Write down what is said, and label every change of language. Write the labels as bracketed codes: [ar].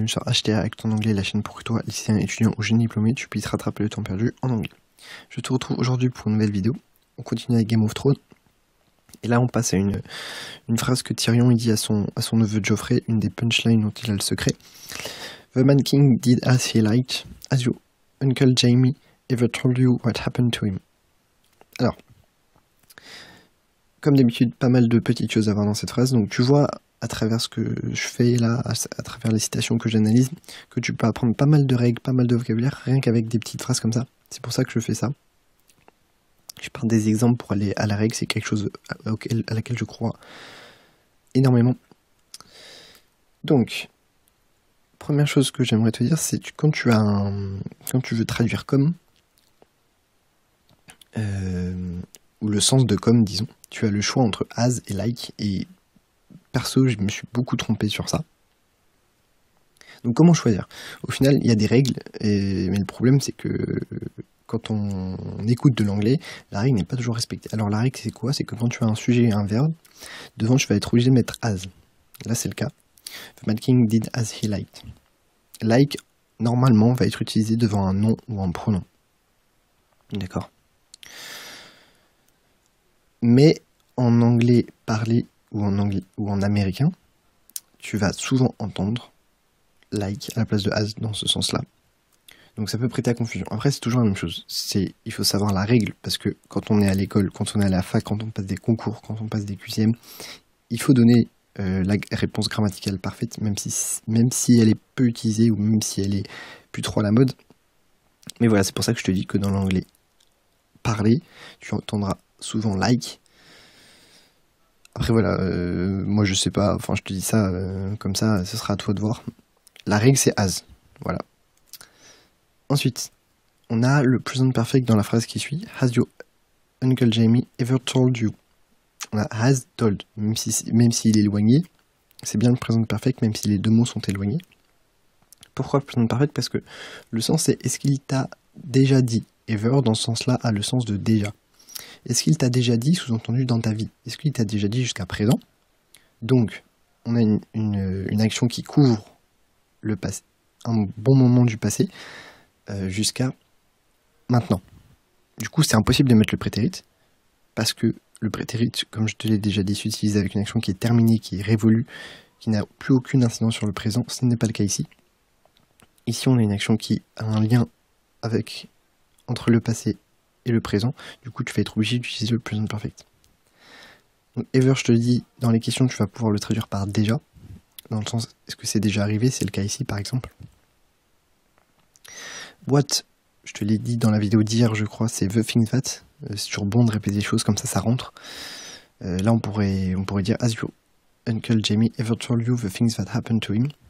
[fr] sur HTR avec ton anglais, la chaîne pour que toi, lycéen, étudiant ou jeune diplômé, tu puisses rattraper le temps perdu en anglais. Je te retrouve aujourd'hui pour une nouvelle vidéo. On continue avec Game of Thrones. Et là, on passe à une phrase que Tyrion dit à son neveu Joffrey, une des punchlines dont il a le secret. [en] The Man King did as he liked. Has your Uncle Jaime ever told you what happened to him? [fr] Alors, comme d'habitude, pas mal de petites choses à voir dans cette phrase. Donc tu vois, à travers ce que je fais là, à travers les citations que j'analyse, que tu peux apprendre pas mal de règles, pas mal de vocabulaire, rien qu'avec des petites phrases comme ça. C'est pour ça que je fais ça. Je pars des exemples pour aller à la règle, c'est quelque chose à laquelle je crois énormément. Donc, première chose que j'aimerais te dire, c'est quand tu veux traduire comme, ou le sens de comme, disons, tu as le choix entre as et like, et perso, je me suis beaucoup trompé sur ça. Donc comment choisir? Au final, il y a des règles, mais le problème c'est que quand on écoute de l'anglais, la règle n'est pas toujours respectée. Alors la règle c'est quoi? C'est que quand tu as un sujet et un verbe, devant tu vas être obligé de mettre as. Là c'est le cas. [en] The Mad King did as he liked. [fr] Like, normalement, va être utilisé devant un nom ou un pronom. D'accord. Mais en anglais parlé ou en américain, tu vas souvent entendre like à la place de as dans ce sens-là. Donc ça peut prêter à confusion. Après, c'est toujours la même chose. Il faut savoir la règle, parce que quand on est à l'école, quand on est à la fac, quand on passe des concours, quand on passe des QCM, il faut donner la réponse grammaticale parfaite, même si elle est peu utilisée ou même si elle est plus trop à la mode. Mais voilà, c'est pour ça que je te dis que dans l'anglais parlé, tu entendras souvent like. Après voilà, moi je sais pas, enfin je te dis ça comme ça, ce sera à toi de voir. La règle c'est as, voilà. Ensuite, on a le present perfect dans la phrase qui suit. [en] Has your Uncle Jaime ever told you? [fr] On a has told, même s'il est éloigné, c'est bien le present perfect, même si les deux mots sont éloignés. Pourquoi present perfect? Parce que le sens c'est est-ce qu'il t'a déjà dit? Ever dans ce sens-là a le sens de déjà. Est-ce qu'il t'a déjà dit, sous-entendu dans ta vie? Est-ce qu'il t'a déjà dit jusqu'à présent? Donc, on a une action qui couvre le passé, un bon moment du passé, jusqu'à maintenant. Du coup, c'est impossible de mettre le prétérit, parce que le prétérit, comme je te l'ai déjà dit, s'utilise avec une action qui est terminée, qui est révolue, qui n'a plus aucune incidence sur le présent. Ce n'est pas le cas ici. Ici, on a une action qui a un lien entre le passé et le présent. Du coup, tu vas être obligé d'utiliser le present perfect. Donc, ever, je te le dis, dans les questions, tu vas pouvoir le traduire par déjà, dans le sens, est-ce que c'est déjà arrivé? C'est le cas ici, par exemple. What, je te l'ai dit dans la vidéo d'hier, je crois, c'est the thing that. C'est toujours bon de répéter des choses comme ça rentre. Là, on pourrait dire as your Uncle Jaime ever told you the things that happened to him.